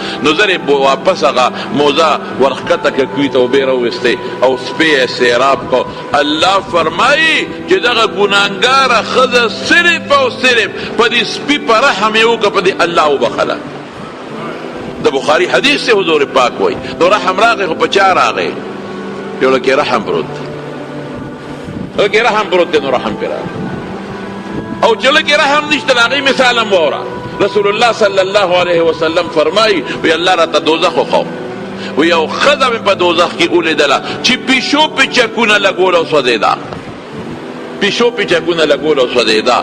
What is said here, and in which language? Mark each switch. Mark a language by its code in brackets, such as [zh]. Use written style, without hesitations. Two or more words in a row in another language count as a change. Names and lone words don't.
[ps] نو زر یې واپس هغه موزه ورښکته کړه، کوی ته اوبې راوویستې او سپی یې سیراب کړ. الله فرمایي چې دغه ګناهګاره ښځه صرف او صرف په دې سپي په رحم یې وکړه، په دې الله وبخله. د بخاری حدیث سے حضور پاک وای نو رحم راغی خو په چا راغی؟ یو لکه رحم پروت، لکه رحم پروت نو رحم پې راغی. او چې لکه رحم نشته د هغې مثال هم واوره. رسول الله [ar] صلی الله علیه وسلم [ps] فرمایي وی الله راته دوزخ وښو، وی یو ښځه مې په دوزخ کې ولیدله چې پیشو پې چکونه لګول او سوځېده، پیشو پې چکونه لګول او سوځېده.